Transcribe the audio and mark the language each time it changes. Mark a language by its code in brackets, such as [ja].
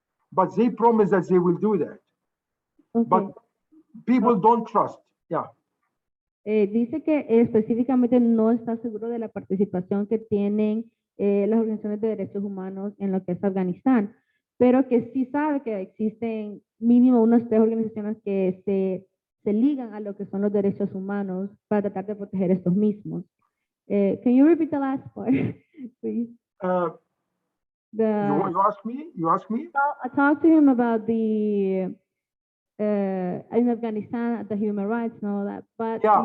[en] But they promise that they will do that. Okay. But people don't trust. Yeah. [es] Dice que específicamente no está seguro de la participación que tienen las organizaciones de derechos humanos en lo que es Afganistán, pero que sí sabe que existen mínimo unas 3 organizaciones que se ligan a lo que son los derechos humanos para tratar de proteger estos mismos. [en] Can you repeat the last part, please? You ask me? You ask me? I talked to him about the in Afghanistan, the human rights and all that, but